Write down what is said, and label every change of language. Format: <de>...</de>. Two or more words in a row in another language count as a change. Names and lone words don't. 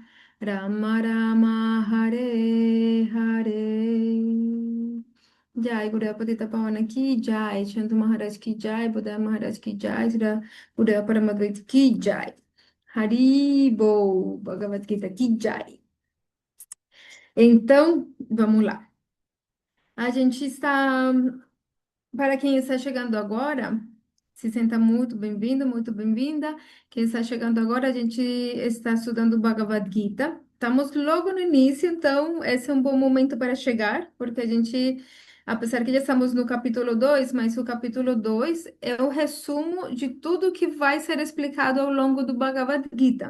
<sa>राम राम हरे हरे.</sa> <hi>जय गुरु पतित पावन की जय, शान्तु महाराज की जय, बुद्ध महाराज की जय, स्र बुद्ध परमाद्वैत की जय. हरिबो, भगवद् गीता की जय.</hi> <pt>Então, vamos lá. A gente está, para quem está chegando agora, se senta muito bem-vindo, muito bem-vinda. Quem está chegando agora, a gente está estudando o Bhagavad Gita. Estamos logo no início, então esse é um bom momento para chegar, porque a gente, apesar que já estamos no capítulo 2, mas o capítulo 2 é o resumo de tudo que vai ser explicado ao longo do Bhagavad Gita.</pt>